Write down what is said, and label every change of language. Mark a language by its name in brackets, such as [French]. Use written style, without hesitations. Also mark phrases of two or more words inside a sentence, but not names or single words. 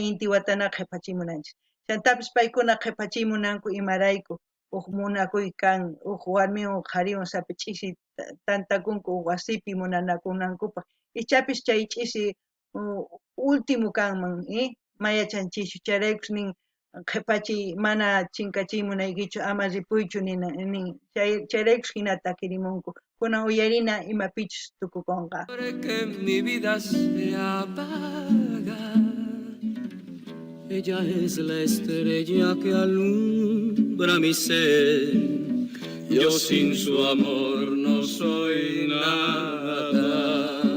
[Quechua] inti watana qhipachimunanchis chantapis paykuna qhipachimunanku imarayku munakuy kan warmiwan qhariwan sapich'isi tantakunku wasipi munanakunankupaq ichapis chay ch'isi último kanman mayachanchischu chayraykus nin qhipachiy mana chinkachiymunaykichu ama ripuychu nin chayraykus hina takirimunku kunan uyarina imapichus tukukunqa. [Spanish] Que mi vida se apaga, ella es la estrella que alumbra mi ser, yo sin su amor no soy nada.